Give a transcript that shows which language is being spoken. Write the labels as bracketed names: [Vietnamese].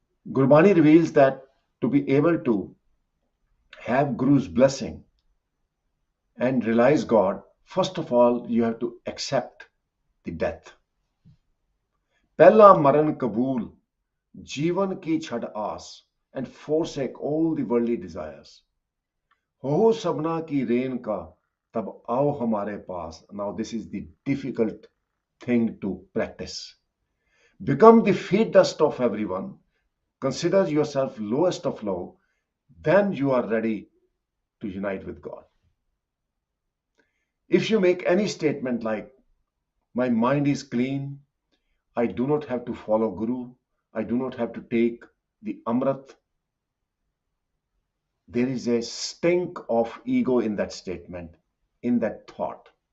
[English] Gurbani reveals that to be able to have Guru's blessing and realize God, first of all, you have to accept the death. [Punjabi] Pehla maran kabul, जीवन की छड़ आस, [English] and forsake all the worldly desires. [Punjabi] हो सबना की rain का, तब आओ हमारे पास. [English] Now this is the difficult thing to practice. Become the feet dust of everyone. Consider yourself lowest of low. Then you are ready to unite with God. If you make any statement like, my mind is clean, I do not have to follow Guru, I do not have to take the Amrit, there is a stink of ego in that statement, in that thought.